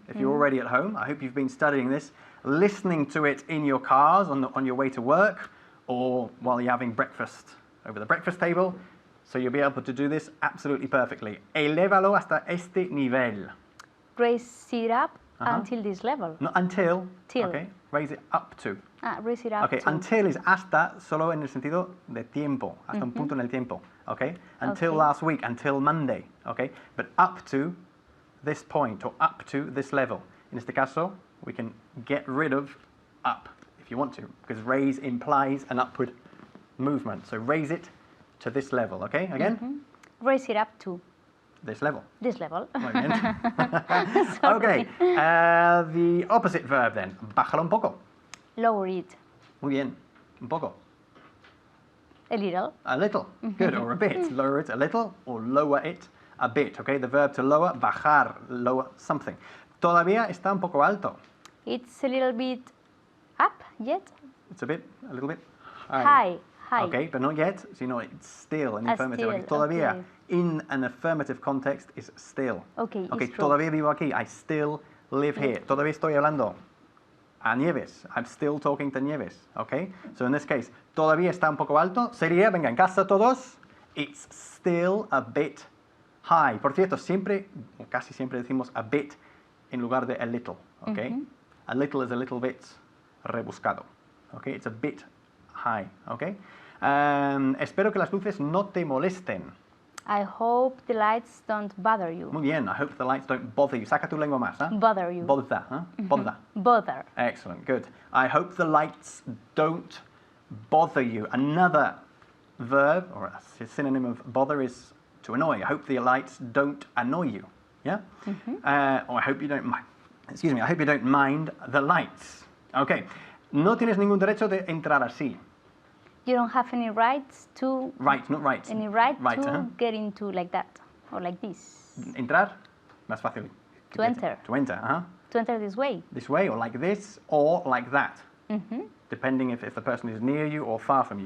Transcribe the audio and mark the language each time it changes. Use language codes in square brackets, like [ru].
[en] If you're already at home, I hope you've been studying this, listening to it in your cars on your way to work, or while you're having breakfast over the breakfast table. So you'll be able to do this absolutely perfectly. [es] Elévalo hasta este nivel. [en] Raise it up until this level. Not until. Till. Okay. Raise it up to. Raise it up Okay. to. Until is [es] hasta solo en el sentido de tiempo. Hasta un punto en el tiempo. [en] Okay. Until Okay. last week. Until Monday. Okay. But up to this point or up to this level. In [es] este caso, [en] we can get rid of up if you want to, because raise implies an upward movement. So raise it to this level, okay? Again? Raise it up to This level. this level. [es] Muy bien. [en] Okay, the opposite verb then. [es] Bájalo un poco. [en] Lower it [es] Muy bien. Un poco. [en] a little. A little. Good. Or a bit. Lower it a little or lower it a bit, okay? The verb to lower, [es] bajar, [en] lower something. [es] Todavía está un poco alto. [en] It's a little bit up yet. It's a little bit High. Okay, but not yet. So, it's still an affirmative. Still, [es] Okay, todavía [en] okay. in an affirmative context is still. Okay, Okay, it's true. [es] todavía vivo aquí. [en] I still live here. [es] Todavía estoy hablando a Nieves. [en] I'm still talking to Nieves. Okay, so in this case, [es] todavía está un poco alto. Sería, venga, en casa todos. [en] It's still a bit high. [es] Por cierto, siempre, o casi siempre decimos a bit en lugar de a little. [en] Okay, a little is a little bit rebuscado. Okay, it's a bit high. Okay. [es] Espero que las luces no te molesten. [en] I hope the lights don't bother you. [es] Muy bien. [en] I hope the lights don't bother you. [es] Saca tu lengua más. ¿Eh? [en] Bother you. Bother. ¿Eh? Bother. Bother. Excellent. Good. I hope the lights don't bother you. Another verb or a synonym of bother is to annoy. I hope the lights don't annoy you. Yeah. Or I hope you don't mind. Excuse me. I hope you don't mind the lights. Okay. [es] No tienes ningún derecho de entrar así. [en] You don't have any rights to. Right, not right. Any right to uh-huh. get into like that or like this. [es] Entrar, más fácil. [en] To enter. To enter, To enter this way. This way, or like this, or like that. Depending if the person is near you or far from you.